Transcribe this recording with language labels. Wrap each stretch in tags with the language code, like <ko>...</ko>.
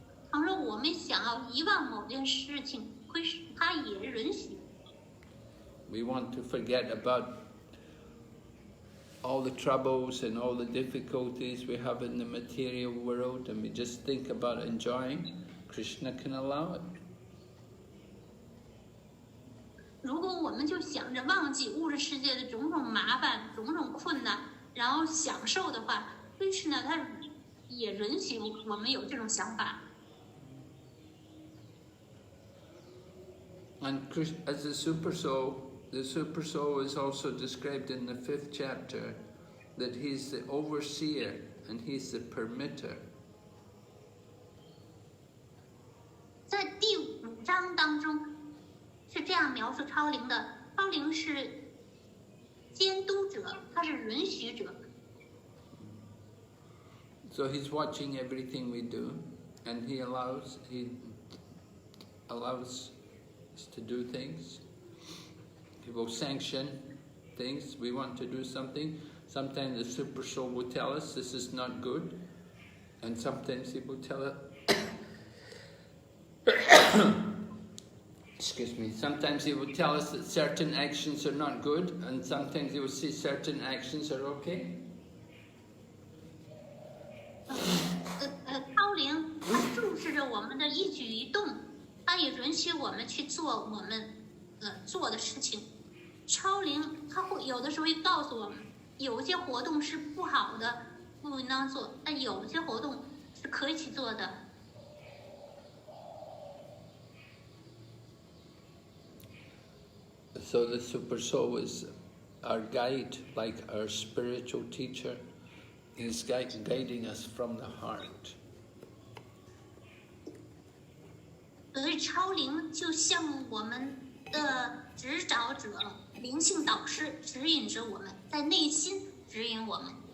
<zh>倘若我们想要遗忘某件事情，他也允许。</zh> <en>We want to forget about all the troubles and all the difficulties we have in the material world, and we just think about enjoying. Krishna can allow it.</en> <zh>如果我们就想着忘记物质世界的种种麻烦、种种困难，然后享受的话，Krishna他也允许我们有这种想法。</zh> <en>And as the super soul is also described in the 5th chapter that he's the overseer and he's the permitter.</en> <zh>在第5章当中是这样描述超灵的：超灵是监督者，他是允许者。</zh> <en>So he's watching everything we do, and he allows us to do things. He will sanction things. We want to do something. Sometimes the super soul will tell us this is not good, and sometimes he will tell us. Excuse me. Sometimes he will tell us that certain actions are not good, and sometimes he will say certain actions are okay.</en> <zh>超灵他注视着我们的一举一动，他也允许我们去做我们做的事情。超灵他会有的时候会告诉我们，有些活动是不好的，不应当做，但有些活动是可以去做的。</zh> <en>So the super soul is our guide, like our spiritual teacher. He's guiding us from the heart.</en> <zh>所以超灵就像我们的指导者、灵性导师，指引着我们，在内心指引我们。</zh>